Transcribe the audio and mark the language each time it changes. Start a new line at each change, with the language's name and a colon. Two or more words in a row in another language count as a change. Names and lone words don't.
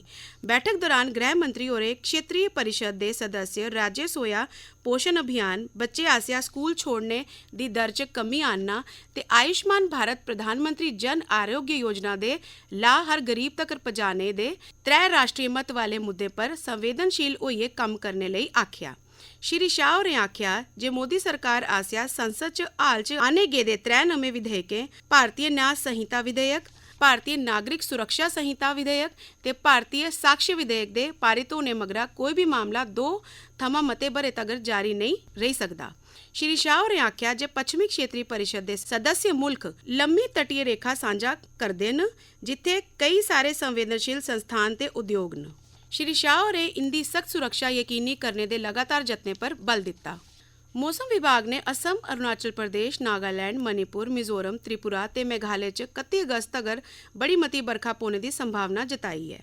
Dogri: बैठक दौरान गृह मंत्री होरें क्षेत्रीय परिषद के सदस्य राज्य सोया पोषण अभियान, बच्चे आसिया स्कूल छोड़ने की दर च कमी आना ते आयुष्मान भारत प्रधानमंत्री जन आरोग्य योजना के लाभ हर गरीब तक पहुंचाने दे 3 राष्ट्रीय महत्व वाले मुद्दे पर संवेदनशील होइए कम करने लई आख्या। श्री शाह होरें आख्या जे मोदी सरकार आसिया संसद च हाल च आने गेदे 3 नवे विधेयकें भारतीय न्याय संहिता विधेयक, भारतीय नागरिक सुरक्षा संहिता विधेयक ते भारतीय साक्ष्य विधेयक दे पारित होने मगरा कोई भी मामला 2 थमां मते बरे तगर जारी नहीं रही सकदा। श्री शाह होरें आख्या जे पश्चिमी क्षेत्रीय परिषद दे सदस्य मुल्क लम्मी तटीय रेखा सांझा करदे न जिथे कई सारे संवेदनशील संस्थान ते उद्योग न। श्री शाह होरें इंदी सख्त सुरक्षा यकीनी करने दे लगातार जतने पर बल दिता। मौसम विभाग ने असम, अरुणाचल प्रदेश, नागालैंड, मणिपुर, मिजोरम, त्रिपुरा ते मेघालय च 31 अगस्त तगर बड़ी मती बरखा पौने की संभावना जताई है।